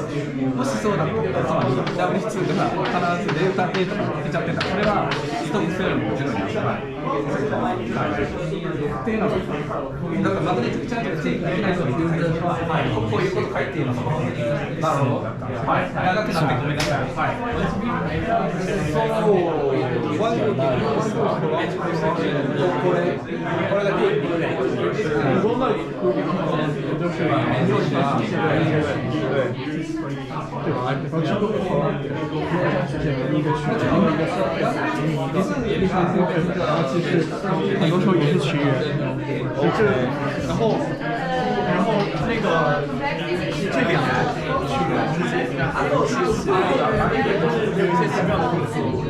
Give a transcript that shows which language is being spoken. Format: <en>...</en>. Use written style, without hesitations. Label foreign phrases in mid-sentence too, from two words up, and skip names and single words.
<ja>もしそうだったら、つまり W2 が必ずデルタ A とか出ちゃってたら、これはストップセールもゼロになるからっていうのが、だからマグネティックチャージが定義できないと言ってる限りは、こういうこと書いているのかも。なるほど。長くなってごめんなさい。これだけ。</ja> <zh>很多时候也是区域，然后那个这两个区域之间有一些奇妙的特色。</zh>